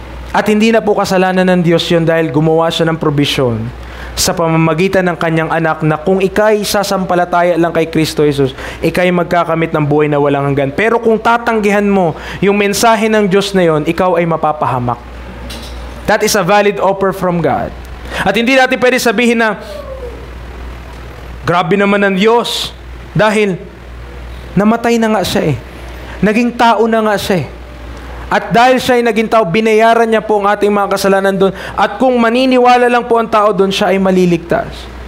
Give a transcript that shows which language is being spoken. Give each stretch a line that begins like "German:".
Filipino: At hindi na po kasalanan ng Diyos yun dahil gumawa siya ng probisyon sa pamamagitan ng kanyang anak na kung ikay sasampalataya lang kay Kristo Jesus, ikay magkakamit ng buhay na walang hanggan. Pero kung tatanggihan mo yung mensahe ng Diyos na yun, ikaw ay mapapahamak.
English: That is a valid offer from God.
Filipino: At hindi natin pwede sabihin na grabe naman ng Diyos dahil namatay na nga siya Naging tao na nga siya At dahil siya ay naging tao, binayaran niya po ang ating mga kasalanan doon. At kung maniniwala lang po ang tao doon, siya ay maliligtas.